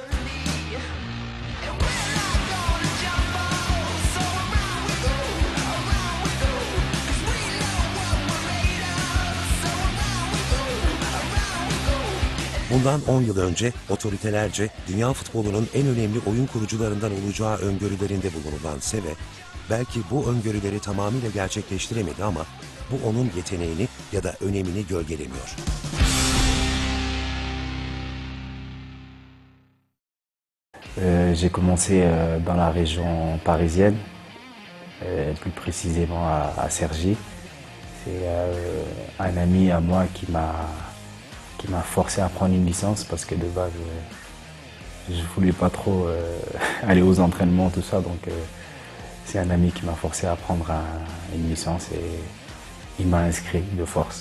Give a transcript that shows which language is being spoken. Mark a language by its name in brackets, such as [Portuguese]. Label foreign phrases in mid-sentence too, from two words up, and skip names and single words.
[Turkish] Bundan 10 yıl önce otoritelerce dünya futbolunun en önemli oyun kurucularından olacağı öngörülerinde bulunulan Seve, belki bu öngörüleri tamamıyla gerçekleştiremedi ama bu onun yeteneğini ya da önemini gölgelemiyor. [French] J'ai commencé dans la région parisienne, plus précisément à Cergy. C'est un ami à moi qui m'a forcé à prendre une licence parce que de base je voulais pas trop aller aux entraînements, tout ça, donc c'est un ami qui m'a forcé à prendre une licence et il m'a inscrit de force.